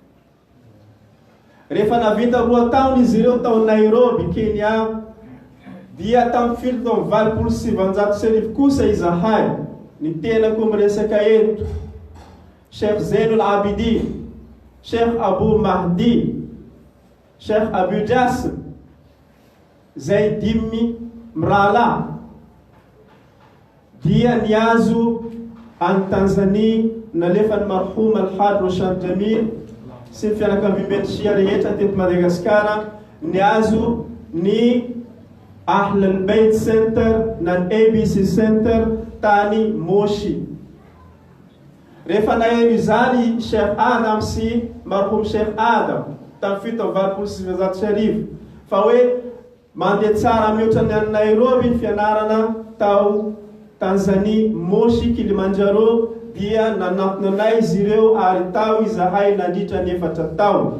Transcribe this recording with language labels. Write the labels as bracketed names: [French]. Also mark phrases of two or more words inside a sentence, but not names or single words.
[Malagasy] Rehefa navita 2 taona izy ireo tao Nairobi Kenya dia tamin'ny filo tamin'ny valopolo sy sivanjato sy arivo kosa izahay ny tenako miresaka eto Sheikh Zainul Abidin, Sheikh Abu Mahdi, Sheikh Abu Jassim zay dimy mirala dia niazo any Tanzania nalefany marhum Alhaj Roshan Jamil sy ny fianakavian'ny Shia rehetra teto Madagasikara niazo ny Ahl al-Bayt Center na ABC Center tany Moshi. Rehefa naheno izany Sheikh Adam sy marhum Sheikh Adam tamin'ny fito amby valopolo sy sivanjato sy arivo fa hoe mandeha tsara mihoatra ny any Nairobi ny fianarana tao Tanzania Moshi Kilimanjaro dia nanantonanay izy ireo ary tao izahay nandritra ny 4 taona.